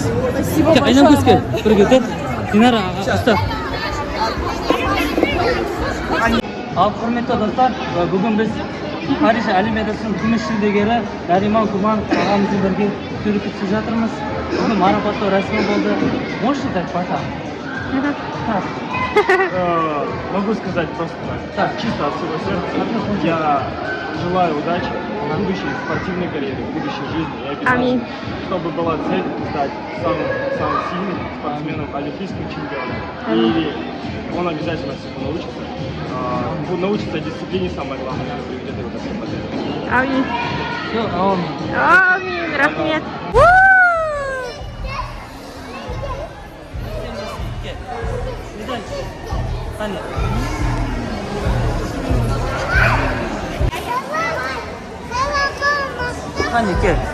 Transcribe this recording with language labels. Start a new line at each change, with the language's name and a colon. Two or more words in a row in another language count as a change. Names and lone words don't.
Kazakh: Aynan көзге бірге өтеді. Динара, ұста. Ал құрметті достар, бүгін біз Париж Олимпиадасының күміс жүлдегері Нариман Құрбанов ағамызбен бірге суретке түсіп жатырмыз. Бүгін марапаттау рәсімі болды.
Russian: Можете так пока? Могу сказать просто так, чисто от всего сердца. Я желаю удачи в будущей спортивной карьере, в будущей жизни. И обязательно, чтобы была цель стать самым сильным спортсменом, олимпийским чемпионом. И он обязательно всему научится. Научится дисциплине, самое главное, что приведет его к этой победе. Амин. Все, амин.
Kazakh: Амин, рахмет.
Turkish: Hani gel.